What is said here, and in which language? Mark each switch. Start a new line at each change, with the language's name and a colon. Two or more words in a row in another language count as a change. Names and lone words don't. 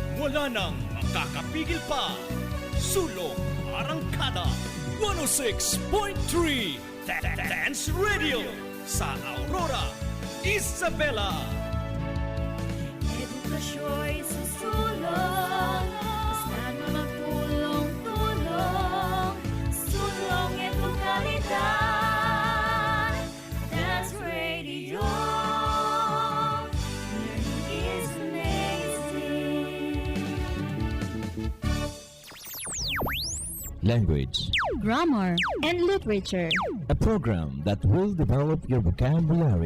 Filipino: Taganang makakapigil pa. Sulong Arangkada 106.3 Dance Radio sa Aurora, Isabela. Edukasyo'y susulong, basta't magtulong-tulong, sulong edukalidad.
English: Dance Radio, learning is amazing. Language, Grammar and literature. a program that will develop your vocabulary.